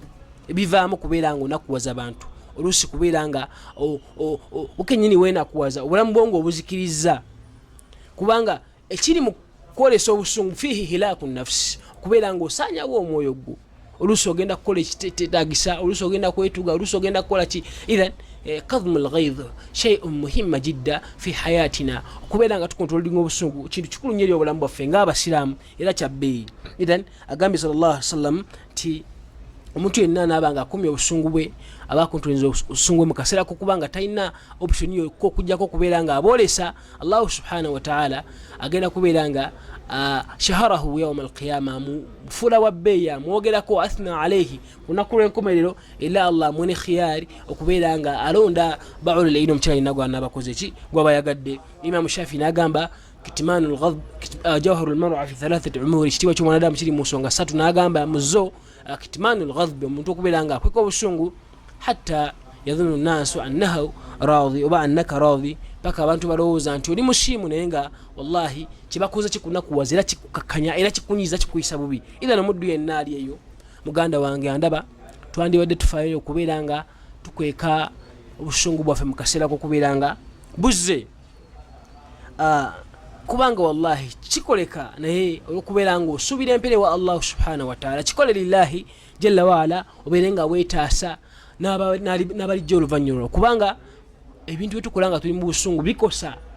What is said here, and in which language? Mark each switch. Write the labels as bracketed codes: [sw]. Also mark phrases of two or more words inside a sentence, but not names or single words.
[lg] ebivaamu kubeera nga onakuwaza abantu oluusi kubeera nga okenyini weenakuwaza obulamu bwo ng'obuzikiriza kubanga ekiri mu kwolesa obusungu [ar] فيه هلاك نفس [lg] kubeera nga osaanyawo omwoyo gwo oluusi ogenda kukola ekiteetaagisa oluusi ogenda kwetuga oluusi ogenda kukola ki. [ar] إذن كظم الغيظ شيء مهم جدا في حياتنا [lg] okubeera nga tukontrolinga obusungu kintu kikulu nnyo eri obulamu bwaffe ng'abasiraamu era kyabbeeyi. ithan agambye [ar] صلى الله عليه وسلم [lg] ti omuntu yenna naaba nga akumya obusungu bwe aba akontrolinza obusungu bwe mu kaseera kokubanga talina option yokka okujjako okubeera nga aboolesa [ar] الله سبحانه وتعالى [lg] agenda kubeera nga [ar] شهره يوم القيامة [lg] mufuula wa bbeeyi amwogerako [ar] أثنى عليه [lg] lunaku lw'enkomerero era Allah mwene khiyari okubeera nga alonda ba'ulul ilm omukyala yenna gw'anaabakoze ki gw'abayagadde. Imam Shafi n'agamba [ar] كتمان الغضب جوهر المرء في 3 أمور [lg] ekitiibwa ky'omwanadamu kiri mu nsonga 3. n'agamba muzo [ar] كتمان الغضب [lg] omuntu okubeera nga akweka obusungu [ar] حتى يظن الناس أنه راضي [lg] oba [ar] أنك راضي [lg] paka abantu balowooza nti oli musiimu naye nga wallahi kibakoze kikunakuwaza era kikukakanya era kikunyiza kikuyisa bubi. Idhan omuddu yenna ali eyo muganda wange andaba twandiwadde tufaayo okubeera nga tukweka obusungu bwaffe mu kaseera k'okubeera nga buzze kubanga wallahi kikoleka naye olw'okubeera nga osuubira empere wa [ar] الله سبحانه وتعالى [lg] kikole [ar] لله جل وعلا [lg] obeere nga weetaasa n'abalijja oluvannyuma kubanga ebintu byetukola nga tuli mu busungu bikosa